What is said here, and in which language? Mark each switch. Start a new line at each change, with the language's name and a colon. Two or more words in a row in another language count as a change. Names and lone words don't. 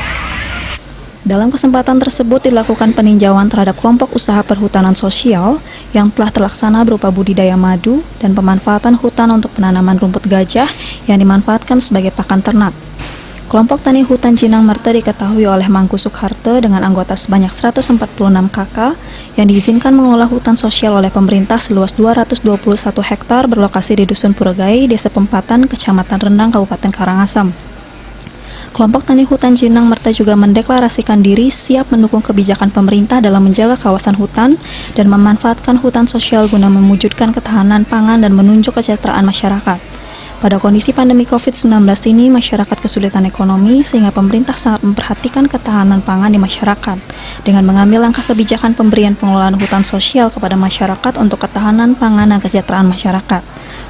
Indonesian: Dalam kesempatan tersebut dilakukan peninjauan terhadap kelompok usaha perhutanan sosial yang telah terlaksana berupa budidaya madu dan pemanfaatan hutan untuk penanaman rumput gajah yang dimanfaatkan sebagai pakan ternak. Kelompok tani hutan Jenang Merte diketahui oleh Mangku Soeharto dengan anggota sebanyak 146 KK yang diizinkan mengelola hutan sosial oleh pemerintah seluas 221 hektar berlokasi di Dusun Purwagai, Desa Pempatan, Kecamatan Rendang, Kabupaten Karangasem. Kelompok tani hutan Jenang Merte juga mendeklarasikan diri siap mendukung kebijakan pemerintah dalam menjaga kawasan hutan dan memanfaatkan hutan sosial guna mewujudkan ketahanan pangan dan menunjuk kesejahteraan masyarakat. Pada kondisi pandemi COVID-19 ini, masyarakat kesulitan ekonomi sehingga pemerintah sangat memperhatikan ketahanan pangan di masyarakat dengan mengambil langkah kebijakan pemberian pengelolaan hutan sosial kepada masyarakat untuk ketahanan pangan dan kesejahteraan masyarakat.